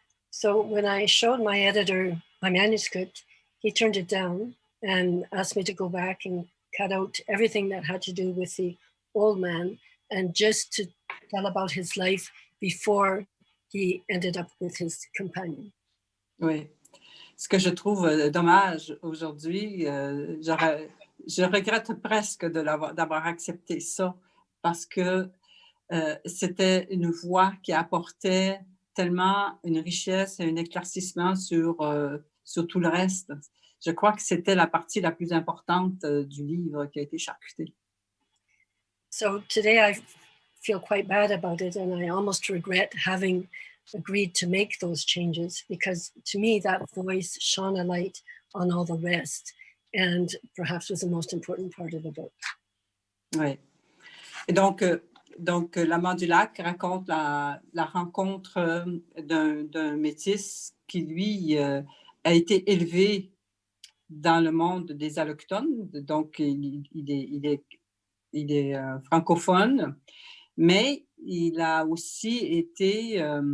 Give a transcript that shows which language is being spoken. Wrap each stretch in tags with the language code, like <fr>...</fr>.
<en>So when I showed my editor my manuscript, he turned it down and asked me to go back and cut out everything that had to do with the old man and just to tell about his life before he ended up with his companion.</en> <fr>Oui. Ce que je trouve dommage aujourd'hui, je regrette presque d'avoir accepté ça parce que c'était une voix qui apportait tellement une richesse et un éclaircissement sur tout le reste. Je crois que c'était la partie la plus importante du livre qui a été charcutée.</fr> <en>So today I feel quite bad about it and I almost regret having agreed to make those changes because to me that voice shone a light on all the rest and perhaps was the most important part of the book.</en> <fr>Oui. Et donc L'Amant du lac raconte la rencontre d'un métis qui, lui, a été élevé dans le monde des allochtones. Donc, il est francophone, mais il a aussi été</fr>